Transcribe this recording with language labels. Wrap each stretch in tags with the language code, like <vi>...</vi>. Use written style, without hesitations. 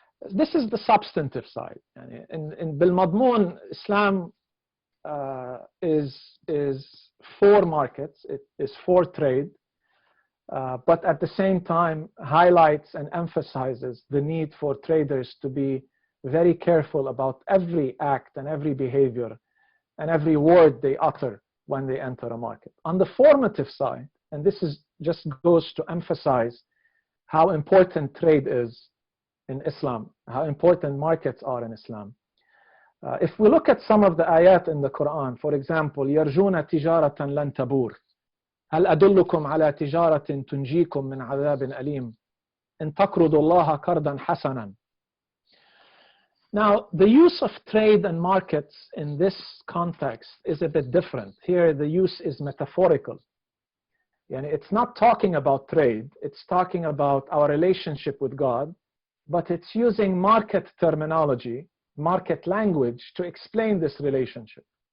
<en>This is the substantive side. In بالمضمون, Islam is for markets, it is for trade, but at the same time highlights and emphasizes the need for traders to be very careful about every act and every behavior and every word they utter when they enter a market. On the formative side, and this is just goes to emphasize how important trade is in Islam, how important markets are in Islam. If we look at some of the ayat in the Quran, for example,</en> <ar>يرجون تجارة لن تبور هل أدلكم على تجارة تنجيكم من عذاب أليم إن تقرضوا الله قرضا حسنا.</ar> <en>Now, the use of trade and markets in this context is a bit different. Here, the use is metaphorical. And it's not talking about trade, it's talking about our relationship with God, but it's using market terminology, market language to explain this relationship.</en>